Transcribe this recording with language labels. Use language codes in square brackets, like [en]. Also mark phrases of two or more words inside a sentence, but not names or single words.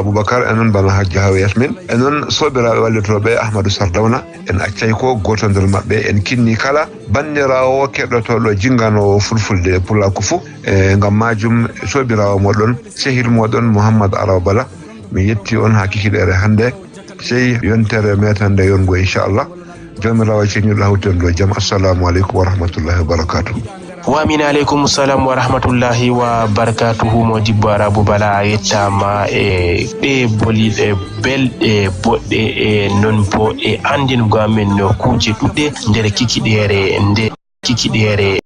[ff] Abubakar enon bana Hajji Hawa Yasmin enon sobiraabe wallitobe Ahmadou Sardawna en accay ko goto nder mabbe en kinni kala bandirawo kedoto do jingano fulfulde pula ko fu ngam majum sobiraawo modon sehil modon Muhammad Arabala mi yetti on hakikidere hande sey yontere metande yongo inshallah jomirawo ceni lawten do jam [ar] السلام عليكم ورحمة الله وبركاته ومن عليكم السلام ورحمة الله وبركاته [ff] Modibbo Arabou Bala yettama e be bolide belde bodde e non bo e andin go amen no kuje dudde nder kikidere